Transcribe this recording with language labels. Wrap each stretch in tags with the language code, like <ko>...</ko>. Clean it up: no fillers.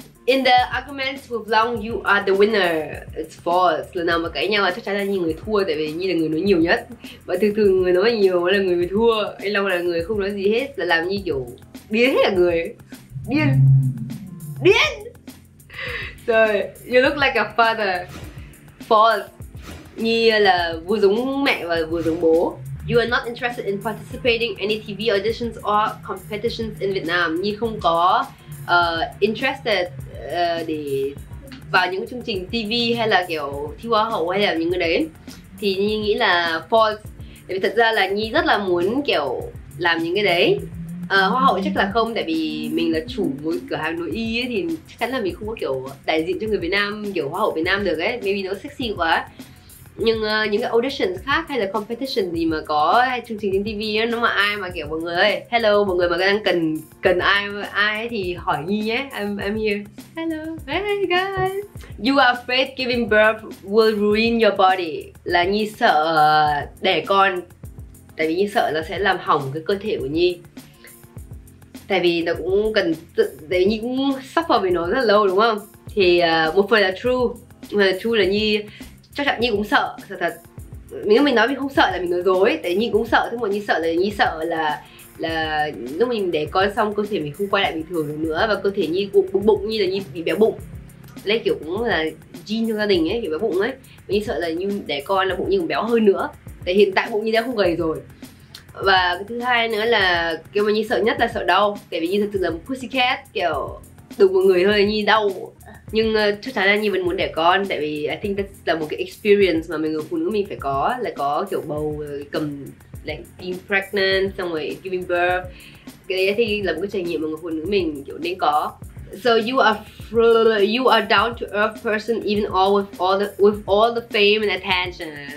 <en>In the arguments with Long, you are the winner. It's false.</en> <vi>Lần nào mà cãi nhau là chắc chắn là Nhi người thua, tại vì Nhi là người nói nhiều nhất. Và thường người nói nhiều là người bị thua. Anh Long là người không nói gì hết, là làm Nhi kiểu điên hết cả người. Điên.</vi> <en>So, you look like a father. False.</en> <vi>Nhi là vừa giống mẹ và vừa giống bố.</vi> <en>You are not interested in participating in any TV auditions or competitions in Vietnam.</en> <vi>Nhi không có interested để vào những chương trình TV hay là kiểu thi hoa hậu hay là những cái đấy. Thì Nhi nghĩ là false. Tại vì thật ra là Nhi rất là muốn kiểu làm những cái đấy. Hoa hậu chắc là không, tại vì mình là chủ một cửa hàng nội y ấy, thì chắc chắn là mình không có kiểu đại diện cho người Việt Nam, kiểu hoa hậu Việt Nam được ấy, maybe nó sexy quá. Nhưng những cái auditions khác hay là competition gì mà có hay chương trình trên TV ấy, nó mà ai mà kiểu mọi người ơi, hello, mọi người mà đang cần ai ấy thì hỏi Nhi nhé,</vi> <en>I'm here.</en> <vi>Hello, hey guys.</vi> <en>You are afraid giving birth will ruin your body.</en> <vi>Là Nhi sợ đẻ con, tại vì Nhi sợ nó sẽ làm hỏng cái cơ thể của Nhi. Tại vì nó cũng cần tại vì Nhi cũng suffer vì nó rất là lâu, đúng không? Thì một phần là true là Nhi chắc chắn Nhi cũng sợ thật. Mình nói mình không sợ là mình nói dối, tại Nhi cũng sợ. Thế mà Nhi sợ là lúc mình đẻ con xong cơ thể mình không quay lại bình thường được nữa, và cơ thể Nhi bụng Nhi là Nhi bị béo bụng. Đây kiểu cũng là gene trong gia đình ấy, kiểu béo bụng ấy. Nhi sợ là Nhi đẻ con là bụng Nhi cũng béo hơn nữa. Tại hiện tại bụng Nhi đã không gầy rồi. Và cái thứ hai nữa là kiểu mà Nhi sợ nhất là sợ đau. Tại vì Nhi thật sự là một pussycat, kiểu đụng một người thôi Nhi đau. Nhưng chắc chắn là Nhi vẫn muốn đẻ con. Tại vì</vi> <en>I think that's</en> <vi>là một cái experience mà người phụ nữ mình phải có. Là có kiểu bầu, cầm</vi> <en>like being pregnant,</en> <vi>xong rồi</vi> <en>giving birth.</en> <vi>Cái đấy thì là một cái trải nghiệm mà người phụ nữ mình kiểu nên có.</vi> <en>So you are down to earth person even with all the fame and attention.</en>